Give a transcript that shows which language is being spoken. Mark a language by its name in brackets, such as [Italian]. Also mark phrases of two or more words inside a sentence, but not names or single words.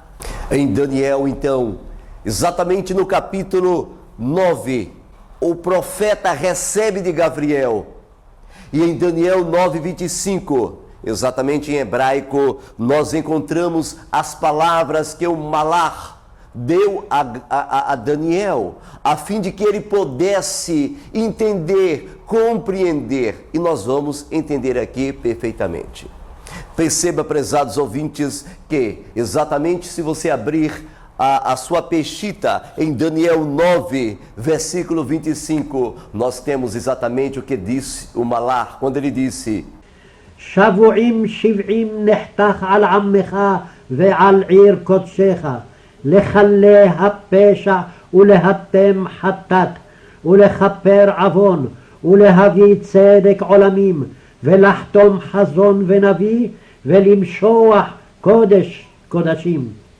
[Portuguese] Em Daniel, então, exatamente no capítulo 9, o profeta recebe de Gabriel, e em Daniel 9:25, exatamente em hebraico, nós encontramos as palavras que o Malach deu a Daniel, a fim de que ele pudesse entender, compreender, e nós vamos entender aqui perfeitamente. Perceba, prezados ouvintes, que exatamente se você abrir a sua peshita em Daniel 9, versículo 25, nós temos exatamente o que disse o Malach, quando ele disse: [Hebrew] שבועים 70 נחתך על עמך ועל עיר קודשך, לכלה הפשע ולהתם חטאת, ולכפר עוון, ולהביא צדק עולמים, ולחתום חזון ונביא, ולמשוח קודש קודשים.